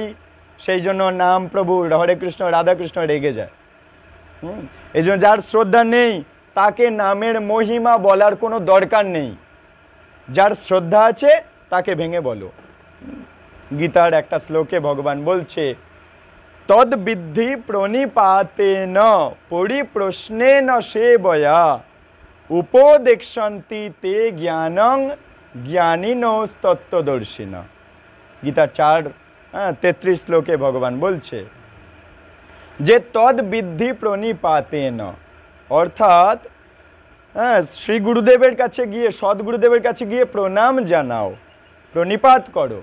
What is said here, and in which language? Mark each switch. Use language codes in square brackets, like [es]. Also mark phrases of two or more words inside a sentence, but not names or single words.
[bn] সেই জন্য নাম প্রভু হরে কৃষ্ণ রাধাকৃষ্ণ রেগে যায়। এই জন্য যার শ্রদ্ধা নেই তাকে নামের মহিমা বলার কোনো দরকার নেই, যার শ্রদ্ধা আছে তাকে ভেঙে বলো। গীতার একটা শ্লোকে ভগবান বলছে [sa] তদ বিদ্ধি প্রণিপাতেন পরিপ্রশ্নেন সেবয়া উপদেক্ষন্তি তে জ্ঞানং জ্ঞানিনস্তত্ত্বদর্শিন। [bn] গীতার 4:33 শ্লোকে ভগবান বলছে যে [sa] তদ বিদ্ধি প্রণিপাতেন, [bn] অর্থাৎ শ্রী গুরুদেবের কাছে গিয়ে, সদ্গুরুদেবের কাছে গিয়ে প্রণাম জানাও, প্রণিপাত করো।